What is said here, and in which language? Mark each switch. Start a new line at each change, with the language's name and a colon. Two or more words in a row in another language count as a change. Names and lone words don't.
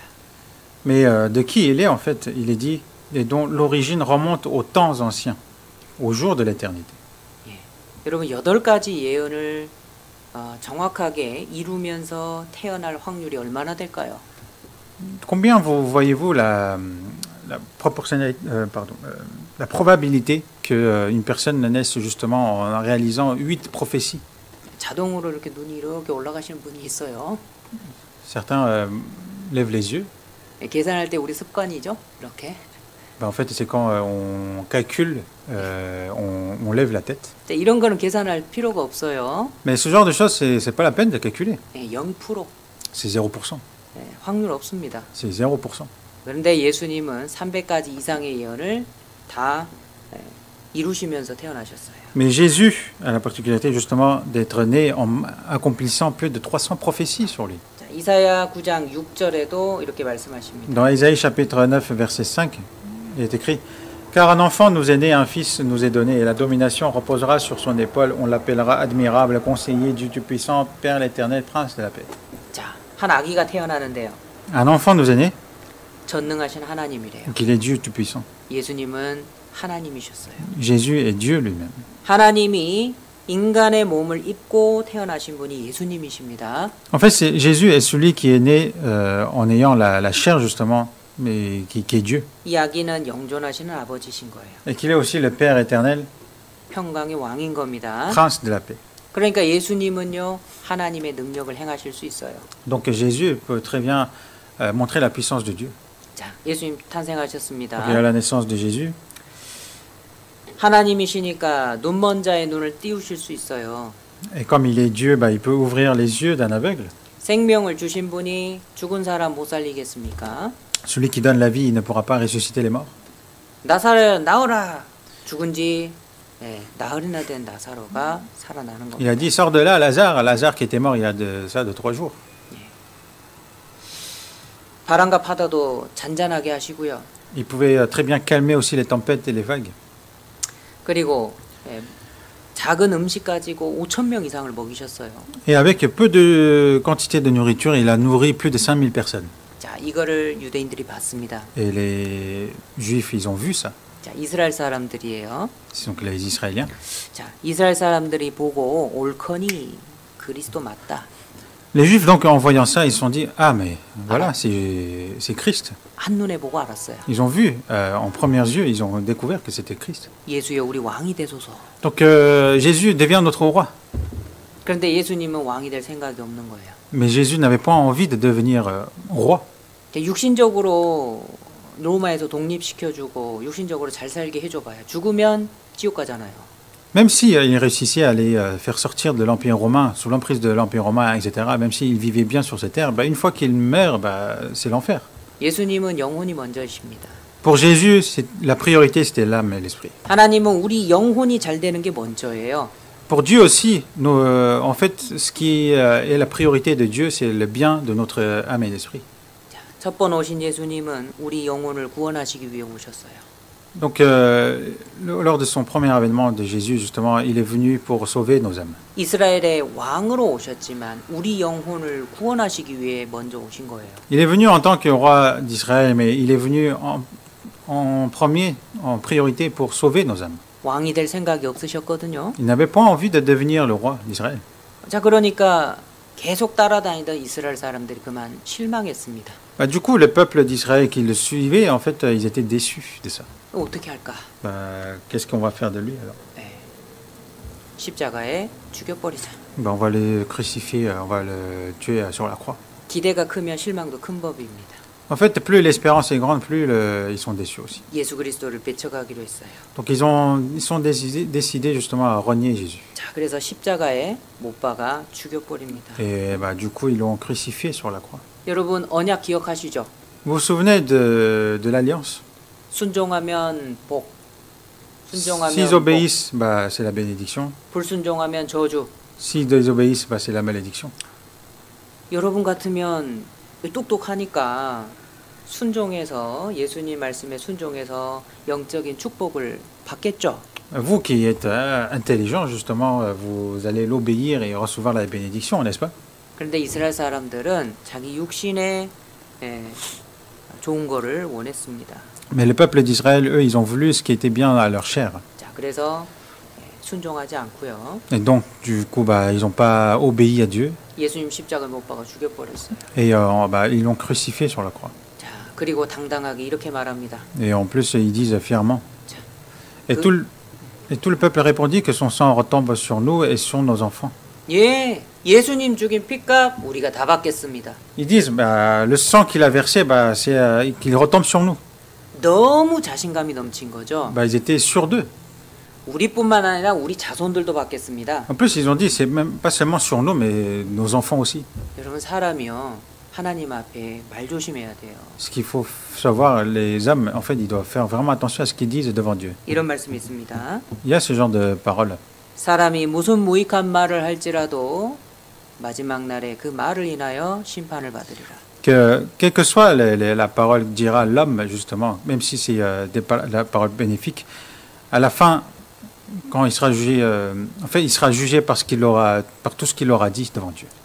French: Mais de qui il est en fait? Il est dit, et dont l'origine remonte aux temps anciens, au jour de l'éternité.
Korean: 예, 여러분 8가지 예언을 정확하게 이루면서 태어날 확률이 얼마나 될까요?
French: Combien voyez-vous la probabilité qu'une personne naisse justement en réalisant 8 prophéties?
Korean: 자동으로 이렇게 눈이 이렇게 올라가시는 분이 있어요.
French: Certains lèvent les yeux.
Korean: 계산할 때 우리 습관이죠. 이렇게.
French: En fait, c'est quand on calcule, on lève la tête.
Korean: 이런 거는 계산할 필요가 없어요.
French: Mais ce genre de choses, c'est pas la peine de calculer. 0%. C'est 0%.
Korean: 확률 없습니다.
French: C'est 0%.
Korean: 그런데 예수님은 300가지 이상의 예언을 다 이루시면서 태어나셨어요.
French: Mais Jésus a la particularité justement d'être né en accomplissant plus de 300 prophéties sur lui.
Korean: 자, 이사야 9장 6절에도 이렇게 말씀하십니다.
French: Dans Ésaïe chapitre 9 verset 5, il est écrit: Car un enfant nous est né, un fils nous est donné, et la domination reposera sur son épaule. On l'appellera admirable, conseiller, Dieu tout-puissant, Père l'Éternel, Prince de la paix.
Korean: 자, 한 아기가 태어나는데요.
French: Un enfant nous est né,
Korean: 전능하신 하나님이래요.
French: qu'il est Dieu tout-puissant.
Korean: 예수님은 하나님이셨어요.
French: Jésus est Dieu lui-même.
Korean: 하나님이 인간의 몸을 입고 태어나신 분이 예수님이십니다.
French: En fait, Jésus est celui qui est né en ayant la chair justement, mais qui est Dieu.
Korean: 이 아기는 영존하시는 아버지신 거예요.
French: Et qu'il est aussi le Père éternel,
Korean: 평강의 왕인 겁니다.
French: Prince de la paix.
Korean: 그러니까 예수님은요, 하나님의 능력을 행하실 수 있어요.
French: Donc Jésus peut très bien montrer la puissance de Dieu.
Korean: 자, 예수님 탄생하셨습니다.
French: Donc, il y a la naissance de Jésus.
Korean: 하나님이시니까 눈먼 자의 눈을 띄우실 수 있어요.
French: Et comme il est Dieu, il peut ouvrir les yeux d'un aveugle.
Korean: 생명을 주신 분이 죽은 사람 못 살리겠습니까?
French: Celui qui donne la vie, il ne pourra pas ressusciter les morts.
Korean: 나사로 나오라. 죽은 지 나흘이나 된 나사로가 살아나는
French: Il a
Korean: 겁니다.
French: dit, sors de là, Lazare qui était mort il y a de 3 jours.
Korean: 바람과 파도도 잔잔하게 하시고요.
French: Il pouvait très bien calmer aussi les tempêtes et les vagues.
Korean: 그리고 작은 음식 가지고 5,000명 이상을 먹이셨어요.
French: Et avec peu de quantité de nourriture, il a nourri plus de 5000 personnes.
Korean: 자, 이거를 유대인들이 봤습니다.
French: Et les Juifs, ils ont vu ça.
Korean: 자, 이스라엘 사람들이에요.
French: C'est donc les Israéliens.
Korean: 자, 이스라엘 사람들이 보고 옳거니 그리스도 맞다.
French: Les Juifs, donc, en voyant ça, ils se sont dit, ah, mais voilà, c'est Christ.
Korean: 한눈에 보고 알았어요.
French: Ils ont vu, en premiers yeux, ils ont découvert que c'était Christ.
Korean: 예수여 우리 왕이 되소서.
French: Donc, Jésus devient notre roi.
Korean: 그런데 예수님은 왕이 될 생각이 없는 거예요.
French: Mais Jésus n'avait pas envie de devenir roi.
Korean: 육신적으로 로마에서 독립시켜주고 육신적으로 잘 살게 해줘봐요. 죽으면 지옥 가잖아요.
French: Même si il réussissait à les faire sortir de l'Empire romain, sous l'emprise de l'Empire romain, etc., même s'il vivait bien sur cette terre, une fois qu'il meurt, c'est l'enfer.
Korean: 예수님은 영혼이 먼저이십니다.
French: Pour Jésus, la priorité, c'était l'âme et l'esprit.
Korean: 하나님은 우리 영혼이 잘 되는 게 먼저예요.
French: Pour Dieu aussi, en fait, ce qui est la priorité de Dieu, c'est le bien de notre âme et l'esprit.
Korean: 첫 번 오신 예수님은 우리 영혼을 구원하시기 위해 오셨어요.
French: Donc, lors de son premier avènement de Jésus, justement, il est venu pour sauver nos âmes.
Korean: 이스라엘의 왕으로 오셨지만 우리 영혼을 구원하시기 위해 먼저 오신 거예요.
French: Il est venu en tant que roi d'Israël, mais il est venu en premier, en priorité, pour sauver nos âmes.
Korean: 왕이 될 생각이 없으셨거든요.
French: Il n'avait pas envie de devenir le roi d'Israël.
Korean: 자, 그러니까 계속 따라다니던 이스라엘 사람들이 그만 실망했습니다.
French: Du coup, le peuple d'Israël qui le suivait, en fait, ils étaient déçus de ça.
Korean: 어떻게 할까?
French: Qu'est-ce qu'on va faire de lui alors?
Korean: 십자가에 죽여버리자.
French: On va le crucifier, on va le tuer sur la croix.
Korean: 기대가 크면 실망도 큰 법입니다.
French: En fait, plus l'espérance est grande, plus ils sont déçus aussi.
Korean: 예수 그리스도를 뺏어가기로 했어요.
French: Donc ils sont décidés justement à renier Jésus.
Korean: 자, 그래서 십자가에 못 박아 죽여버립니다.
French: Et du coup, ils l'ont crucifié sur la croix.
Korean: 여러분 언약 기억하시죠?
French: Vous vous souvenez de l'alliance?
Korean: 순종하면 복, 순종하면
French: S'ils
Korean: 복,
French: obéissent, c'est la bénédiction.
Korean: 불순종하면 저주.
French: S'ils désobéissent, c'est la malédiction.
Korean: 여러분 같으면 똑똑하니까 순종해서 예수님 말씀에 순종해서 영적인 축복을 받겠죠.
French: Vous qui êtes intelligent, justement, vous allez l'obéir et recevoir la bénédiction, n'est-ce pas?
Korean: 그런데 이스라엘 사람들은 자기 육신에 좋은 거를 원했습니다.
French: Mais le peuple d'Israël, eux, ils ont voulu ce qui était bien à leur chair.
Korean: 자, 그래서 순종하지 않고요.
French: Et donc, du coup, bah, ils n'ont pas obéi à Dieu.
Korean: 예수님 십자가에 못 박아 죽여버렸어요.
French: Et bah, ils l'ont crucifié sur la croix.
Korean: 자, 그리고 당당하게 이렇게 말합니다.
French: Et en plus, ils disent fièrement.
Korean: 자,
French: Et tout le peuple répondit que son sang retombe sur nous et sur nos enfants.
Korean: 예, 예수님 죽인 핏값 우리가 다 받겠습니다.
French: Ils disent, bah, le sang qu'il a versé, bah, c'est qu'il retombe sur nous.
Korean: 너무 자신감이 넘친 거죠.
French: Bah, ils étaient sûrs d'eux.
Korean: 우리뿐만 아니라 우리 자손들도 받겠습니다.
French: En plus, ils ont dit, c'est même pas seulement sur nous, mais nos enfants aussi.
Korean: 여러분 사람이요 하나님 앞에 말 조심해야 돼요.
French: Ce qu'il faut savoir, les hommes, en fait, ils doivent faire vraiment attention à ce qu'ils disent devant Dieu.
Korean: 이런 말씀이 있습니다.
French: Il y a ce genre de paroles.
Korean: 사람이 무슨 무익한 말을 할지라도 마지막 날에 그 말을 인하여 심판을 받으리라.
French: Que, quelle que soit la parole que dira l'homme, justement, même si c'est la parole bénéfique, à la fin, quand il sera jugé, en fait, il sera jugé par tout ce qu'il aura dit devant Dieu.